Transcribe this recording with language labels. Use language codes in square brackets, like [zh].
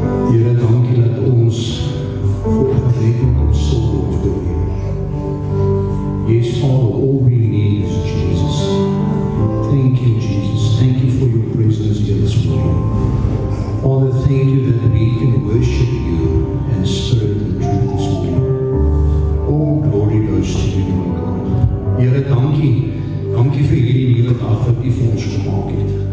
[af] Here, dankie dat ons volgerekend kon stil word voor U. [en] Yes, Father, all we need is Jesus. Thank you, Jesus. Thank you for your presence here this morning. Father, thank you that we can worship you in spirit and truth this morning. All glory goes to you, my God. [af] Here, dankie. Dankie vir hierdie nuwe dag wat U vir ons gemaak het.